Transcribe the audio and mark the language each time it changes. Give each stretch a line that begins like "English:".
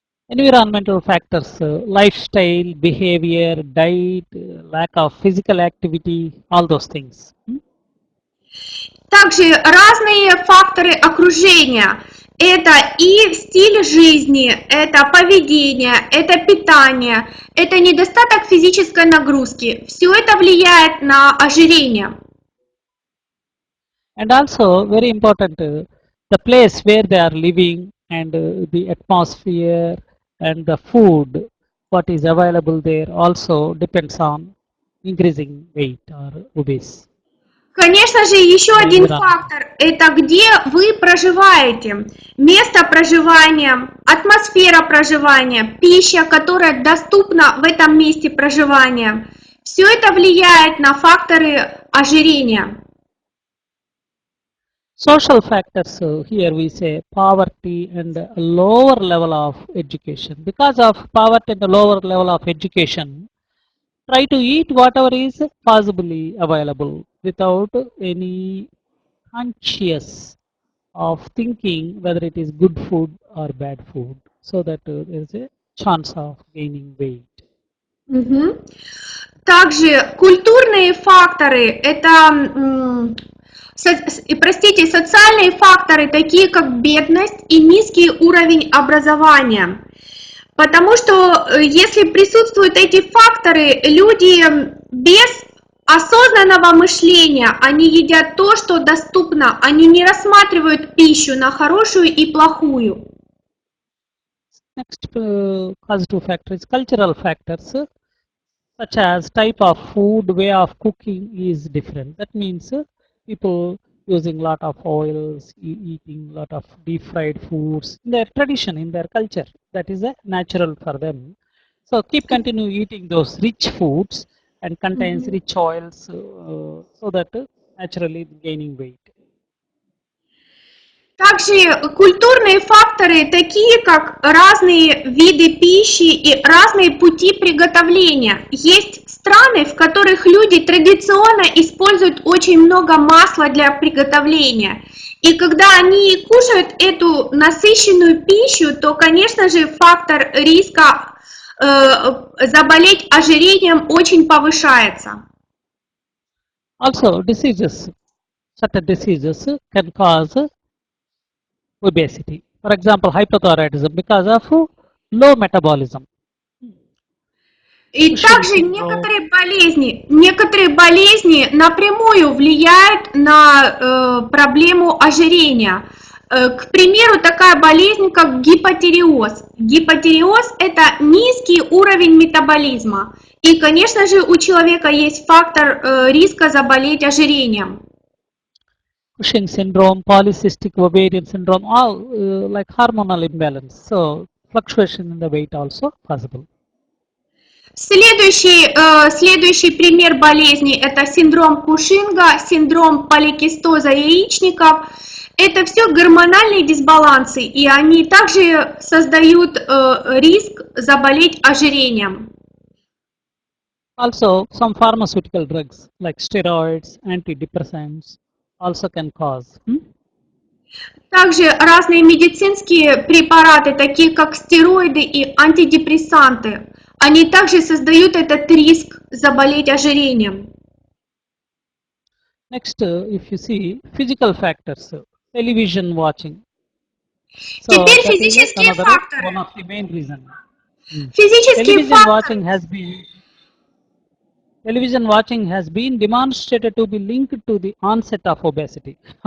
English: Environmental factors, lifestyle, behavior, diet, lack of physical activity, all those things.
Russian: Также разные факторы окружения. Это и стиль жизни, это поведение, это питание, это недостаток физической нагрузки. Все это влияет на ожирение.
English: And also very important, the place where they are living and the atmosphere and the food, what is available there also depends on increasing weight or obese.
Russian: Конечно же, еще один фактор – это где вы проживаете, место проживания, атмосфера проживания, пища, которая доступна в этом месте проживания. Все это влияет на факторы ожирения.
English: Social factors, here we say poverty and a lower level of education. Because of poverty and the lower level of education, try to eat whatever is possibly available without any conscious of thinking whether it is good food or bad food, so that there is a chance of gaining weight.
Russian: Также культурные факторы – это, социальные факторы, такие как бедность и низкий уровень образования. Потому что если присутствуют эти факторы, люди без осознанного мышления, они едят то, что доступно, они не рассматривают пищу на хорошую и плохую.
English: Next causative factor is cultural factors, such as type of food, way of cooking is different. That means people using lot of oils, eating lot of deep fried foods in their tradition, in their culture. That is natural for them. So continue eating those rich foods and contains rich oils, so that naturally gaining weight.
Russian: Также культурные факторы, такие как разные виды пищи и разные пути приготовления. Есть страны, в которых люди традиционно используют очень много масла для приготовления. И когда они кушают эту насыщенную пищу, то, конечно же, фактор риска заболеть ожирением очень повышается.
English: Also, certain diseases can cause obesity. For example, hypothyroidism because of low metabolism.
Russian: И также некоторые болезни напрямую влияют на проблему ожирения. К примеру, такая болезнь, как гипотиреоз. Гипотиреоз – это низкий уровень метаболизма. И, конечно же, у человека есть фактор риска заболеть ожирением.
English: Cushing syndrome, polycystic ovarian syndrome, all like hormonal imbalance. So fluctuation in the weight also possible.
Russian: Следующий пример болезни – это синдром Кушинга, синдром поликистоза яичников. Это все гормональные дисбалансы, и они также создают риск заболеть ожирением.
English: Also, some pharmaceutical drugs like steroids, antidepressants also can cause.
Russian: Также разные медицинские препараты, такие как стероиды и антидепрессанты, они также создают этот риск заболеть ожирением.
English: Next, if you see physical factors, television watching. So
Russian: Теперь
English: that is
Russian: физические
English: another
Russian: факторы.
English: one of the main reason.
Russian: Физические факторы.
English: Television watching has been demonstrated to be linked to the onset of obesity.